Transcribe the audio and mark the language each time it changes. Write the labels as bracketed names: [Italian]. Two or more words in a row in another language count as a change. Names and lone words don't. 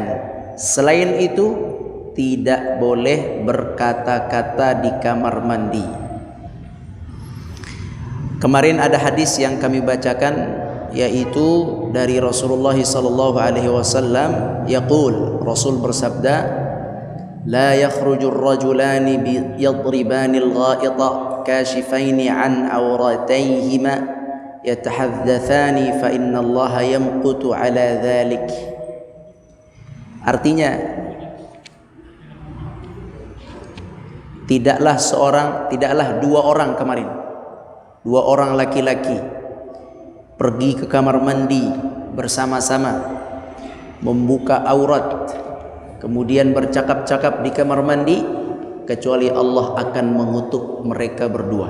[Indonesian] Selain itu tidak boleh berkata-kata di kamar mandi. Kemarin ada hadis yang kami bacakan, yaitu dari Rasulullah SAW. Yaqul, Rasul bersabda, [Arabic] لا يخرج الرجلان يضربان الغائط كاشفين عن عورتهما يتحدثان فإن الله يمقت على ذلك. [Indonesian] Artinya, tidaklah dua orang kemarin, dua orang laki-laki pergi ke kamar mandi bersama-sama, membuka aurat, kemudian bercakap-cakap di kamar mandi, kecuali Allah akan mengutuk mereka berdua.